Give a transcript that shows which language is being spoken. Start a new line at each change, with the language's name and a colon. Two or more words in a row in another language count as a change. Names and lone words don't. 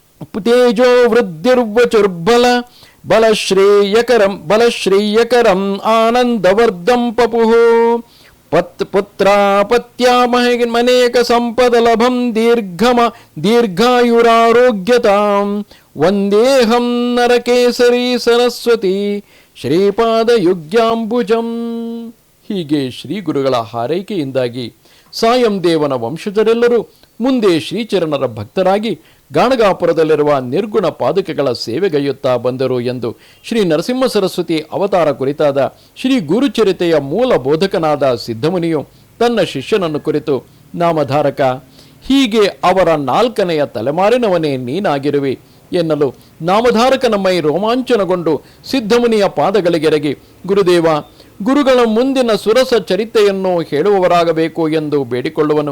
Sanskrit: ತೇಜೋ ವೃದ್ಧಿರ್ವಚುರ್ಬಲ ಬಲಶ್ರೇಯಕರಂ ಆನಂದವರ್ಧಂ ಪಪುಃ ಪುತ್ರಾಪತ್ಯಾಮನೇಕ ಸಂಪದಲಭಂ ದೀರ್ಘಾಯುರಾರೋಗ್ಯತಾಂ ವಂದೇಹಂ ನರಕೇಸರಿ ಸರಸ್ವತಿ ಶ್ರೀಪಾದಯುಗ್ಯಾಂಬುಜಂ.
Kannada: ಹೀಗೆ ಶ್ರೀ ಗುರುಗಳ ಹಾರೈಕೆಯಿಂದಾಗಿ ಸಾಯಂ ದೇವನ ವಂಶಜರೆಲ್ಲರೂ ಮುಂದೆ ಶ್ರೀಚರಣರ ಭಕ್ತರಾಗಿ ಗಾಣಗಾಪುರದಲ್ಲಿರುವ ನಿರ್ಗುಣ ಪಾದುಕೆಗಳ ಸೇವೆಗೈಯುತ್ತಾ ಬಂದರು ಎಂದು ಶ್ರೀ ನರಸಿಂಹ ಸರಸ್ವತಿ ಅವತಾರ ಕುರಿತಾದ ಶ್ರೀ ಗುರುಚರಿತೆಯ ಮೂಲ ಬೋಧಕನಾದ ಸಿದ್ಧಮುನಿಯು ತನ್ನ ಶಿಷ್ಯನನ್ನು ಕುರಿತು, ನಾಮಧಾರಕ, ಹೀಗೆ ಅವರ 4ನೆಯ ತಲೆಮಾರಿನವನೇ ನೀನಾಗಿರುವಿ ಎನ್ನಲು ನಾಮಧಾರಕನ ಮೈ ರೋಮಾಂಚನಗೊಂಡು ಸಿದ್ಧಮುನಿಯ ಪಾದಗಳಿಗೆರಗಿ, ಗುರುದೇವ, ಗುರುಗಳ ಮುಂದಿನ ಸುರಸ ಚರಿತೆಯನ್ನು ಹೇಳುವವರಾಗಬೇಕು ಎಂದು ಬೇಡಿಕೊಳ್ಳುವನು.